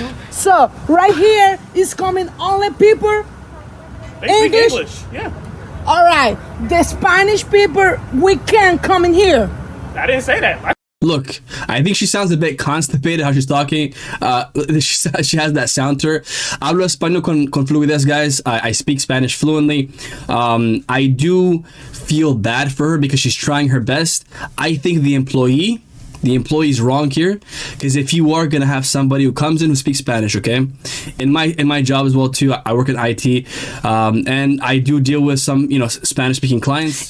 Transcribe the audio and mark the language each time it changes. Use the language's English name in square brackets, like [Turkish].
[English] So right here is coming only people They speak English. Yeah. All right, the Spanish people, we can't come in here. I didn't say that. Look, I think she sounds a bit constipated how she's talking. She has that sound to her. [Spanish] Hablo español con fluidez, guys. [English] I speak Spanish fluently. I do feel bad for her because she's trying her best. I think the employee's wrong here, because if you are gonna have somebody who comes in who speaks Spanish, okay, in my job as well too, I work in IT, and I do deal with some Spanish speaking clients.